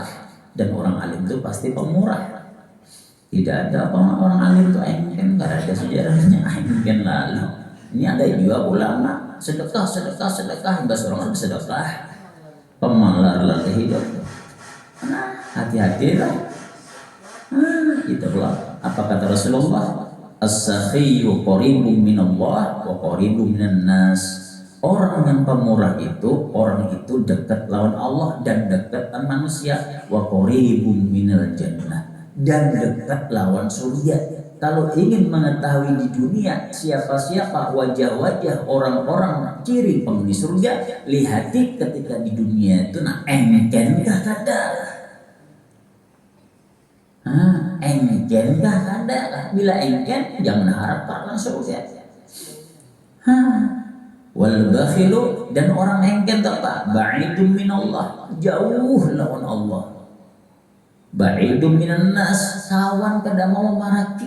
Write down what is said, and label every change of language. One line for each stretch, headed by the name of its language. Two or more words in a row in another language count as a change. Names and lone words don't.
Banjar: Dan orang alim itu pasti pemurah. Tidak ada orang alim itu engken, kada ada sejarahnya engken lalu. Ini ada juga ulama sedekah, bahasa orang bersedekah, pemalar lalu hidup.
Indonesian: Nah, hati-hatilah. Itulah apa kata Rasulullah,
Arabic: as-sakhiyyu qaribun minallah wa qaribun minan nas.
Indonesian: Orang yang pemurah itu, orang itu dekat lawan Allah dan dekat manusia.
Arabic: Wa qaribun minal jannah,
Indonesian: dan dekat lawan surga.
Banjar: Kalau ingin mengetahui di dunia siapa-siapa wajah-wajah orang-orang ciri penghuni surga, lihati ketika di dunia itu engkenkah kada? Engken kah? Ada. Bila engken, jangan harap karena surga.
Arabic: Wal bakhilu,
Banjar: dan orang engken apa?
Arabic: Ba'idum minallah,
Banjar: jauh lawan Allah.
Arabic: Ba'idum minan nas,
Banjar: kawan kada mau maraki.